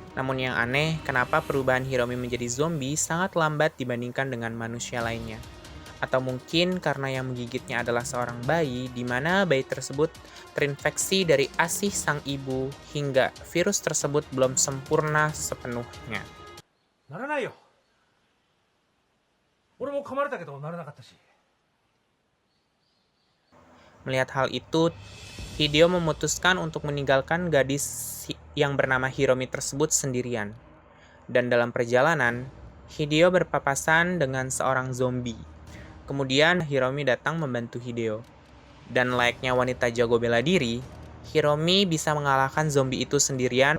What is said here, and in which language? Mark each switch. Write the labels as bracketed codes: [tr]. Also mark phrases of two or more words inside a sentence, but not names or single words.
[id] Namun yang aneh, kenapa perubahan Hiromi menjadi zombie sangat lambat dibandingkan dengan manusia lainnya? Atau mungkin karena yang menggigitnya adalah seorang bayi, di mana bayi tersebut terinfeksi dari ASIH sang ibu hingga virus tersebut belum sempurna sepenuhnya. [ja] ならないよ。俺も噛まれたけどならなかったし。 [id] Melihat hal itu, Hideo memutuskan untuk meninggalkan gadis yang bernama Hiromi tersebut sendirian. Dan dalam perjalanan, Hideo berpapasan dengan seorang zombie. Kemudian Hiromi datang membantu Hideo. Dan layaknya wanita jago bela diri, Hiromi bisa mengalahkan zombie itu sendirian.